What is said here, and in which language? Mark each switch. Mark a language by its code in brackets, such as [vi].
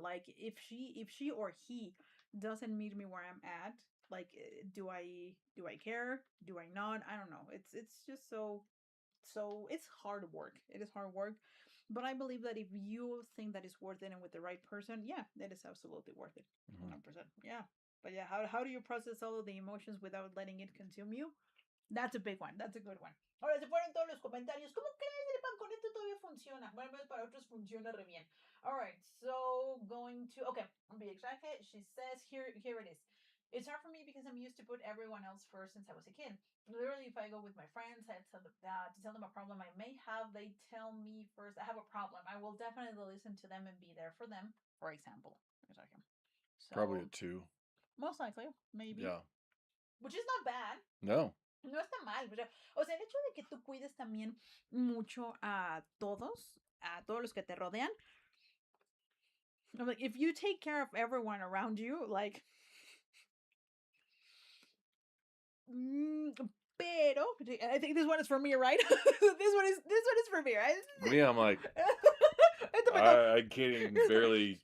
[en] Like, if she or he doesn't meet me where I'm at, like, do I care? Do I not? I don't know. It's just so it's hard work. It is hard work. But I believe that if you think that it's worth it and with the right person, yeah, it is absolutely worth it. 100%. Yeah. But yeah, how do you process all of the emotions without letting it consume you? That's a big one. That's a good one. [es] Ahora se fueron todos los comentarios. ¿Cómo crees, Pan? Con esto todavía funciona. Bueno, al menos para otros funciona re bien. [en] All right, so going to, okay, be exact. She says here it is. It's hard for me because I'm used to put everyone else first since I was a kid. Literally, if I go with my friends, I tell them to tell them a problem I may have. They tell me first I have a problem. I will definitely listen to them and be there for them. For example, exactly. So, probably a 2. Most likely, maybe. Yeah. Which is not bad. No. [es] No está mal. O sea, el hecho de que tú cuides también mucho a todos los que te rodean. [en] Like, if you take care of everyone around you, like, pero I think this one is for me, right? this one is for me, right? Me, I'm like, I can't even barely